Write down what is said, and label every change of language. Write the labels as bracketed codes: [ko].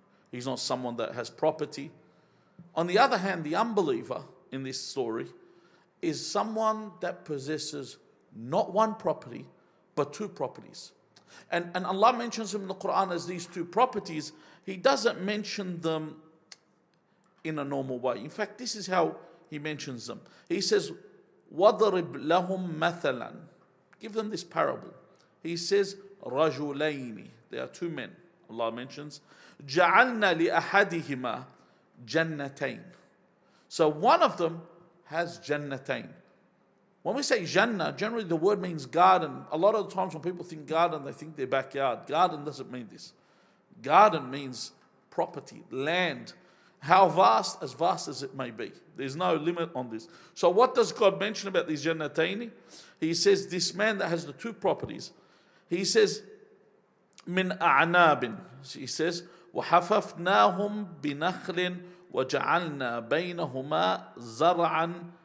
[en] He's not someone that has property. On the other hand, the unbeliever in this story is someone that possesses not one property, but two properties. And Allah mentions them in the Quran as these two properties. He doesn't mention them in a normal way. In fact, this is how He mentions them. He says, [ar] وَضْرِبْ لَهُمْ مَثَلًا. [en] Give them this parable. He says, رَجُلَيْنِ. There are two men. [ar] Allah mentions, جَعَلْنَا لِأَحَدِهِمَا جَنَّتَيْنِ. [en] So one of them has jannatain. When we say Jannah, generally the word means garden. A lot of the times when people think garden, they think their backyard. Garden doesn't mean this. Garden means property, land. How vast? As vast as it may be. There's no limit on this. So what does God mention about these Jannataini? He says this man that has the two properties. He says, [ar] min a'nabin. [en] He says, [ar] وَحَفَفْنَاهُمْ بِنَخْلٍ وَجَعَلْنَا بَيْنَهُمَا زَرْعًا.